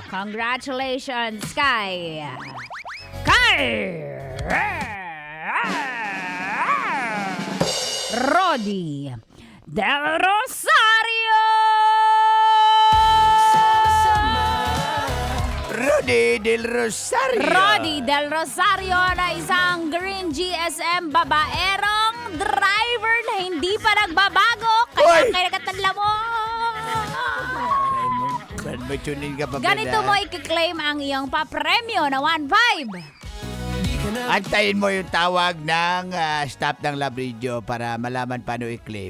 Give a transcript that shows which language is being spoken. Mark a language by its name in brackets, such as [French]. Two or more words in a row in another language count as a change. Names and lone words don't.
[English] Congratulations, Sky! Sky! Rodi Del Rosario! Rodi Del Rosario. [Filipino] Rodi Del Rosario na isang Green GSM babaerong driver na hindi pa nagbabago. Kaya kinakatala mo. May tunin ka pa ba Ganito mo i-claim ang iyong papremyo na 1.5. Antayin mo yung tawag ng staff ng Love Radio para malaman paano i-claim.